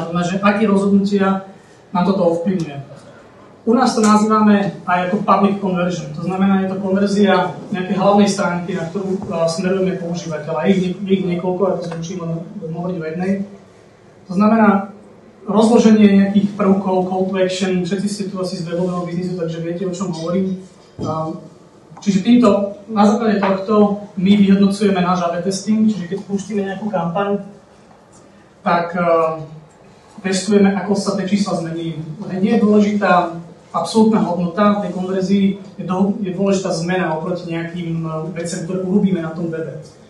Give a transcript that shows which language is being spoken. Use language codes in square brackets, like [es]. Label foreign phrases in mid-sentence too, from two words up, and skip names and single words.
[sk] To znamená, že aké rozhodnutia nám toto ovplyvňuje. U nás to nazývame aj ako [en] public conversion. [sk] To znamená, je to konverzia nejakej hlavnej stránky, na ktorú smerujeme používateľa. Je ich niekoľko, ako sme učili hovoriť o jednej. To znamená rozloženie nejakých prvkov, [en] call to action, [sk] všetci ste tu asi z webového biznisu, takže viete, o čom hovorím. Čiže na základe tohto my vyhodnocujeme náš [en] A/B testing, [sk] čiže keď pustíme nejakú kampaň, tak testujeme, ako sa tie čísla zmenili. Nie je dôležitá absolútna hodnota tej konverzii, je dôležitá zmena oproti nejakým veciam, ktoré urobíme na tom webe.